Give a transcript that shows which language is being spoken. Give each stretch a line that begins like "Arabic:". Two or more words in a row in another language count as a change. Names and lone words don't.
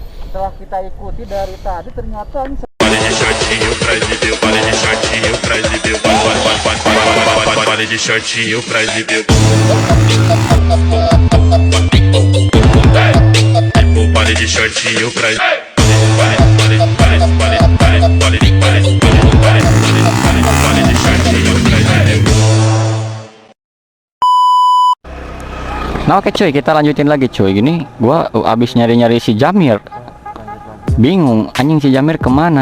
Indonesian: setelah kita ikuti dari tadi ternyata ini
Portuguese: Pare de shortinho pra exibir, pare de shortinho pra exibir, pare de shortinho pra exibir. Pare de shortinho pra
Indonesian: Nah oke cuy, kita lanjutin lagi cuy. Gini, gua abis nyari-nyari si Jamir, bingung anjing si Jamir kemana.